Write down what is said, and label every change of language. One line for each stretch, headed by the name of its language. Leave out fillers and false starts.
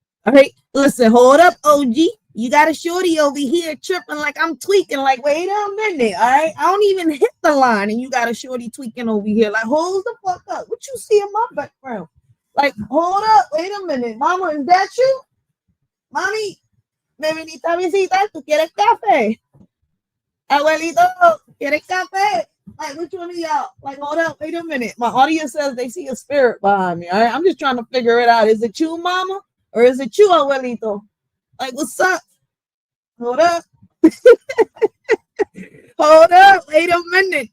English: All right, listen, hold up, OG. You got a Shorty over here tripping like I'm tweaking. Like, wait a minute, all right? I don't even hit the line, and you got a Shorty tweaking over here. Like, hold the fuck up. What you see in my background? Like, hold up, wait a minute. Mama, is that you?
Spanish: Mami, me viniste a visitar, ¿tú quieres café? Abuelito, ¿quieres café?
English: Like, which one of y'all? Like, hold up, wait a minute. My audience says they see a spirit behind me. All right, I'm just trying to figure it out. Is it you, mama? Or is it you, abuelito? Like, what's up? Hold up. Hold up. Wait a minute.